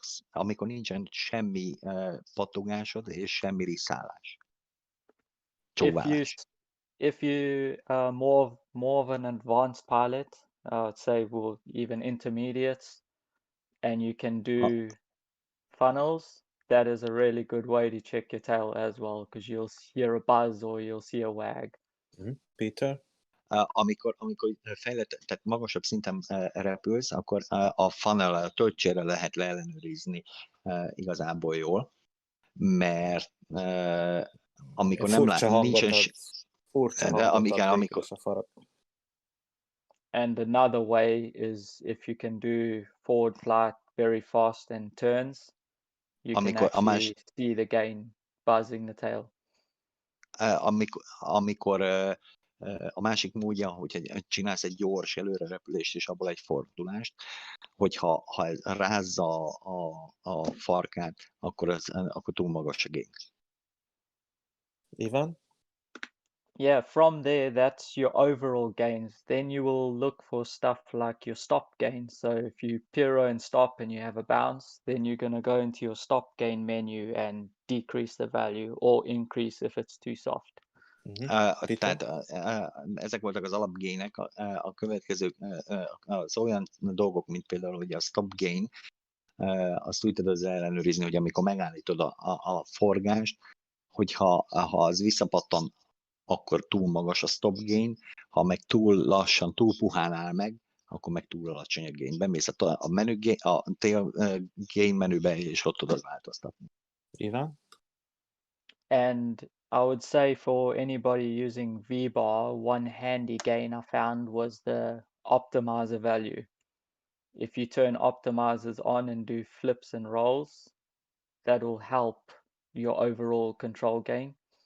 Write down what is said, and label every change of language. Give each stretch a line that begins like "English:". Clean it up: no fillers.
Hungarian: Amikor nincsen semmi pattogásod és semmi riszálás. Csóválás.
English: If you are more of an advanced pilot, I would say even intermediates, and you can do funnels, that is a really good way to check your tail as well, because you'll hear a buzz or you'll see a wag. Peter?
Hungarian: Amikor fejlett, tehát magasabb szinten repülsz, akkor a funnel, a töltsére lehet leellenőrizni igazából jól, mert amikor nincsen... amikor...
English: And another way is if you can do forward flight very fast and turns, you can actually see the gain buzzing the tail.
Hungarian: Amikor a másik módja, hogy csinálsz egy gyors előrerepülést és abból egy fordulást, hogyha rázza a farkát, akkor túl magas a gain. Ivan?
English: Yeah, from there, that's your overall gains. Then you will look for stuff like your stop gain. So if you pyro and stop and you have a bounce, then you're going to go into your stop gain menu and decrease the value or increase if it's too soft.
Hungarian: Tehát ezek voltak az alapgének, a következők az olyan dolgok, mint például hogy a stop gain, azt úgy tudod ellenőrizni, hogy amikor megállítod a forgást, hogyha az visszapattan, akkor túl magas a stop gain, ha meg túl lassan, túl puhán áll meg, akkor meg túl alacsony a gain. Bemész a tail gain menübe, és ott tudod változtatni. Ivan?
English: And I would say for anybody using V-bar, one handy gain I found was the optimizer value. If you turn optimizers on and do flips and rolls, that will help your overall control gain.